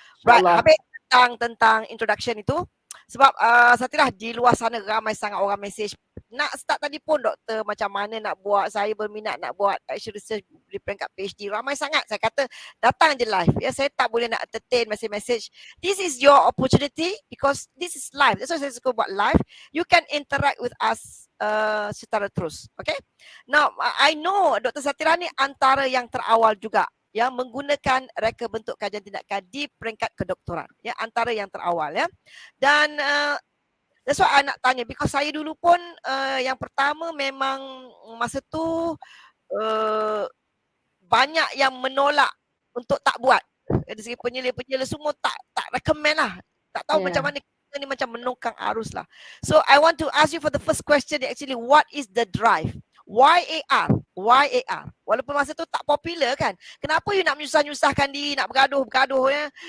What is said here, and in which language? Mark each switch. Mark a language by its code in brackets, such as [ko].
[ms] Right, habis tentang introduction itu. Sebab Satirah, di luar sana ramai sangat orang mesej. Nak start tadi pun doktor, macam mana nak buat, saya berminat nak buat [en] action research [ms] di peringkat PhD. Ramai sangat. Saya kata datang je live. Ya, saya tak boleh nak [en] entertain message. This is your opportunity because this is live. That's why [ms] saya suka buat live. [en] You can interact with us [ms] secara terus. [en] Okay. Now, I know [ms] Dr. Satirah ni antara yang terawal juga yang menggunakan rekabentuk kajian tindakan di peringkat kedoktoran. Ya, antara yang terawal ya. Dan [en] That's why I [ms] nak tanya, [en] because [ms] saya dulu pun yang pertama memang masa tu banyak yang menolak untuk tak buat. Dari segi penyela-penyela semua tak recommend lah. Tak tahu macam mana, kita ni macam menongkang arus lah. [en] So I want to ask you for the first question, actually what is the drive? Why AR? Why AR? [ms] Walaupun masa tu tak popular kan. Kenapa you nak menyusah-nyusahkan diri, nak bergaduh ya?